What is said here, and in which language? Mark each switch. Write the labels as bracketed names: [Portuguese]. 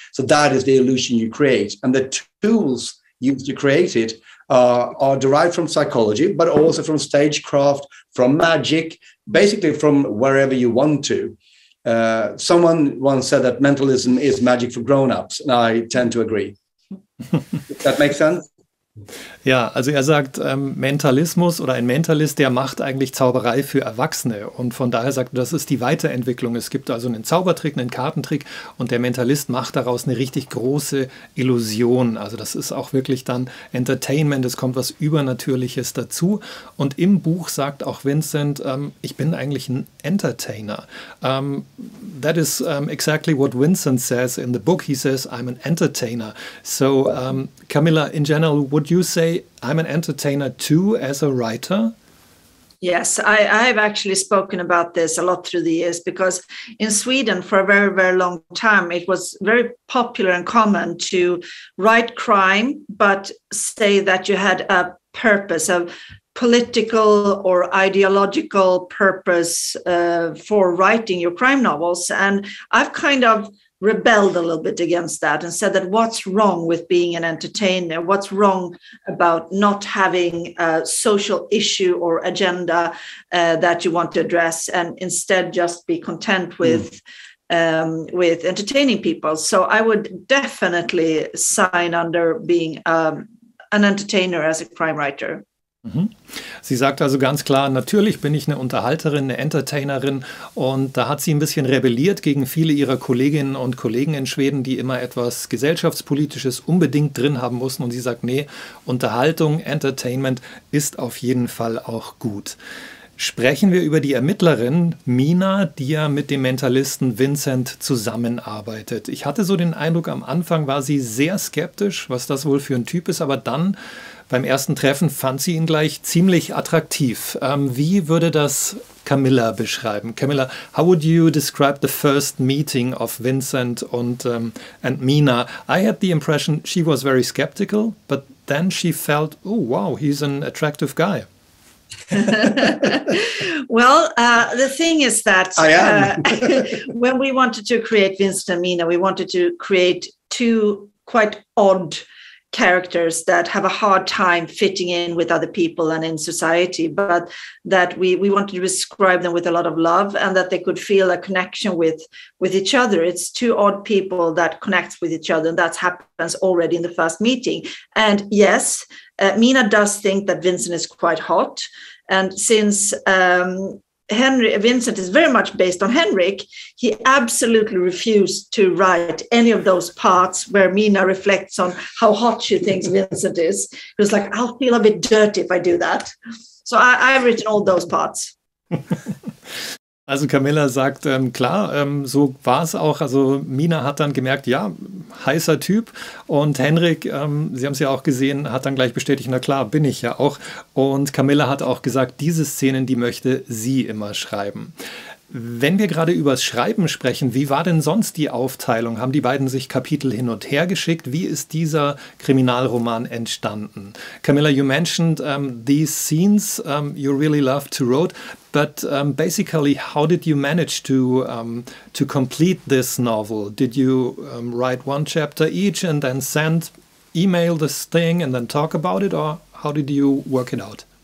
[English] So that is the illusion you create. And the tools used to create it are derived from psychology, but also from stagecraft, from magic, basically from wherever you want to. Someone once said that mentalism is magic for grown-ups, and I tend to agree. Does that make sense? [German] Ja, also er sagt, Mentalismus oder ein Mentalist, der macht eigentlich Zauberei für Erwachsene und von daher sagt er, das ist die Weiterentwicklung. Es gibt also einen Zaubertrick, einen Kartentrick und der Mentalist macht daraus eine richtig große Illusion. Also das ist auch wirklich dann Entertainment, es kommt was Übernatürliches dazu und im Buch sagt auch Vincent, ich bin eigentlich ein Entertainer. [English] That is exactly what Vincent says in the book. He says, I'm an entertainer. So Camilla, in general, would you say I'm an entertainer too as a writer? Yes, I've actually spoken about this a lot through the years because in Sweden for a very, very long time, it was very popular and common to write crime, but say that you had a purpose, a political or ideological purpose for writing your crime novels. And I've kind of rebelled a little bit against that and said that what's wrong with being an entertainer? What's wrong about not having a social issue or agenda that you want to address and instead just be content with entertaining people? So I would definitely sign under being an entertainer as a crime writer. [German] Sie sagt also ganz klar, natürlich bin ich eine Unterhalterin, eine Entertainerin und da hat sie ein bisschen rebelliert gegen viele ihrer Kolleginnen und Kollegen in Schweden, die immer etwas Gesellschaftspolitisches unbedingt drin haben mussten und sie sagt, nee, Unterhaltung, Entertainment ist auf jeden Fall auch gut. Sprechen wir über die Ermittlerin Mina, die ja mit dem Mentalisten Vincent zusammenarbeitet. Ich hatte so den Eindruck, am Anfang war sie sehr skeptisch, was das wohl für ein Typ ist, aber dann beim ersten Treffen fand sie ihn gleich ziemlich attraktiv. Wie würde das Camilla beschreiben? [English] Camilla, how would you describe the first meeting of Vincent and Mina? I had the impression she was very skeptical, but then she felt, oh wow, he's an attractive guy. Well, the thing is that I am. when we wanted to create Vincent and Mina, we wanted to create two quite odd characters that have a hard time fitting in with other people and in society, but that we wanted to describe them with a lot of love and that they could feel a connection with each other. It's two odd people that connects with each other, and that happens already in the first meeting. And yes, Mina does think that Vincent is quite hot, and since Vincent is very much based on Henrik, he absolutely refused to write any of those parts where Mina reflects on how hot she thinks Vincent is. He was like, I'll feel a bit dirty if I do that. So I've written all those parts. [German] Also Camilla sagt, klar, so war es auch. Also Mina hat dann gemerkt, ja, heißer Typ. Und Henrik, Sie haben es ja auch gesehen, hat dann gleich bestätigt, na klar, bin ich ja auch. Und Camilla hat auch gesagt, diese Szenen, die möchte sie immer schreiben. Wenn wir gerade übers Schreiben sprechen, wie war denn sonst die Aufteilung? Haben die beiden sich Kapitel hin und her geschickt? Wie ist dieser Kriminalroman entstanden? [English] Camilla, you mentioned these scenes you really love to write, but basically, how did you manage to complete this novel? Did you write one chapter each and then email this thing and then talk about it, or how did you work it out?